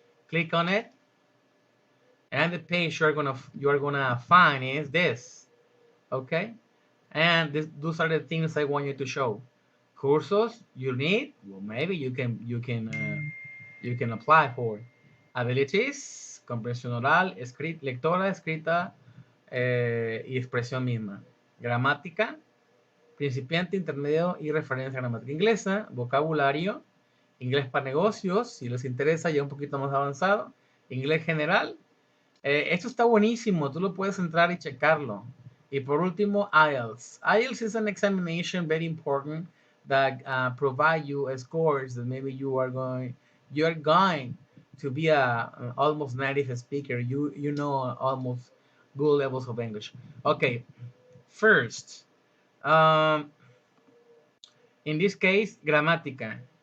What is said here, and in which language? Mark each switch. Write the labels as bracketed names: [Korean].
[English] Click on it, and the page you're gonna find is this. Okay, and those are the things I want you to show. Cursos you need, well, maybe you can apply for. [Spanish] Abilities, comprensión oral, lectora, escrita y expresión misma. Gramática, principiante, intermedio y referencia gramática inglesa. Vocabulario, inglés para negocios, si les interesa ya un poquito más avanzado. Inglés general. Esto está buenísimo, tú lo puedes entrar y checarlo. Y por último, IELTS. [English] IELTS is an examination very important that provide you scores that maybe you're going to be a almost native speaker. You know almost good levels of English. Okay, first, um, in this case, gramática.